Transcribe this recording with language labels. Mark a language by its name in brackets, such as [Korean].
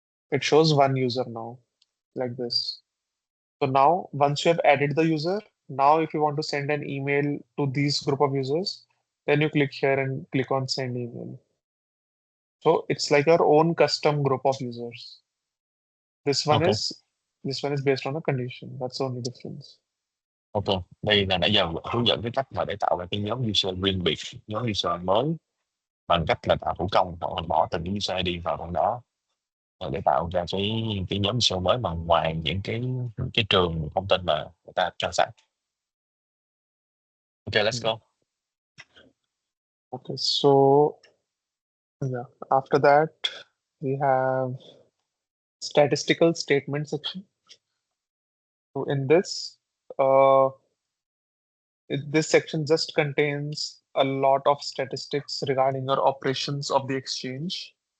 [English] It shows one user now, like this. So now, once you have added the user, now if you want to send an email to these group of users, then you click here and click on send email. So it's like your own custom group of users. This one Ok, is this one is based on a condition. That's the only difference. ok. [Vietnamese] Đây là nãy giờ hướng dẫn cái cách mà để tạo ra cái nhóm user riêng biệt, nhóm user mới, bằng cách là tạo thủ công, hoặc là bỏ từng cái user ID vào trong đó, để tạo ra cái nhóm user mới mà ngoài những cái trường thông tin mà người ta cho sẵn. [English] Ok, let's Hmm. go. Okay, so yeah, after that we have statistical statement section. So in this, uh, this section just contains a lot of statistics regarding our operations of the exchange.